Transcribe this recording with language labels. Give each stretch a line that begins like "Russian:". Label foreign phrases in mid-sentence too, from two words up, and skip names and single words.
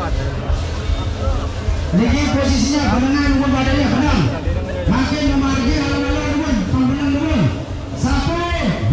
Indonesian: Niki posisinya barengan dengan badannya, benar.
Balinese: Makin Memargi alon-alon, sampunan turun.
Indonesian: Sampai